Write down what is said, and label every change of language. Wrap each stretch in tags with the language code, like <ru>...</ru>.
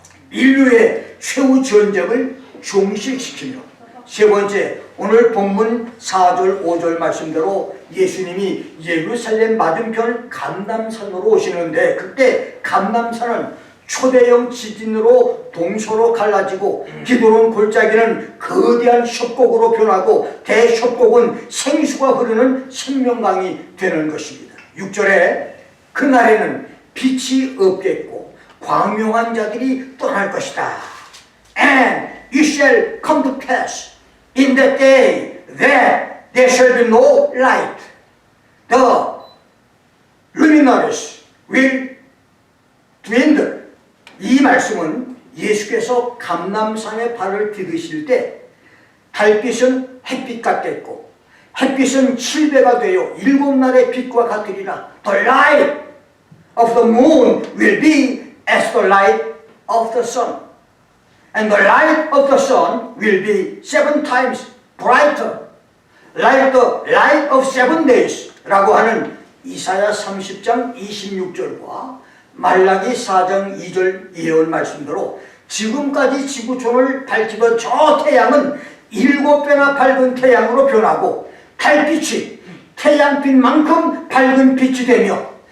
<ko>인류의 최후 전쟁을 종식시키며, 세 번째 오늘 본문 4절 5절 말씀대로 예수님이 예루살렘 맞은편 감람산으로 오시는데, 그때 감람산은 초대형 지진으로 동서로 갈라지고 기드론 골짜기는 거대한 협곡으로 변하고 대협곡은 생수가 흐르는 생명강이 되는 것입니다. 6절에 그날에는 빛이 없겠고 광명한 자들이 떠날 것이다.</ko> <en>And it shall come to pass in that day that there shall be no light. The luminaries will dwindle.</en> <ko>이 말씀은 예수께서 감람산에 발을 디디실 때 달빛은 햇빛 같겠고 햇빛은 7배가 되어 7날의 빛과 같으리라.</ko> <en>The light of the moon will be as the light of the sun. And the light of the sun will be 7 times brighter, like the light of 7 days</en> <ko>라고 하는 이사야 30장 26절과 말라기 4장 2절 예언 말씀대로 지금까지 지구촌을 밝히던 저 태양은 7배나 밝은 태양으로 변하고 달빛이 태양빛만큼 밝은 빛이 되며</ko>